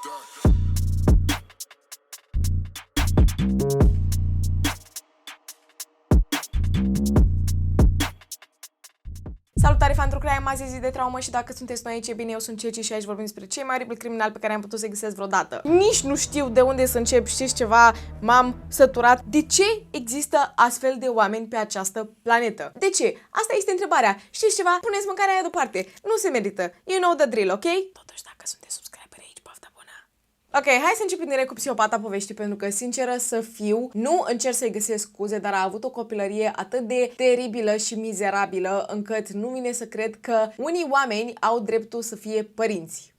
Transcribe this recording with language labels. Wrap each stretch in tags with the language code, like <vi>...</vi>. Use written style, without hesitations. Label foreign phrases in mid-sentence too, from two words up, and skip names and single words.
<ro>Salutare, fan</ro> <en>True Crime,</en> <ro>azi e zi de traumă și dacă sunteți noi aici, e bine, eu sunt Ceci și aici vorbim despre cei mai oribili criminali pe care am putut să-i găsesc vreodată. Nici nu știu de unde să încep, știți ceva, m-am săturat. De ce există astfel de oameni pe această planetă? De ce? Asta este întrebarea. Știți ceva? Puneți mâncarea aia deoparte. Nu se merită.</ro> <en>You know the drill, ok?</en> <ro>Totuși, dacă sunteți subscriberi aici, poftă bună! Ok, hai să începem direct cu psihopata poveștii, pentru că, sinceră să fiu, nu încerc să-i găsesc scuze, dar a avut o copilărie atât de teribilă și mizerabilă, încât nu vine să cred că unii oameni au dreptul să fie părinți.</ro>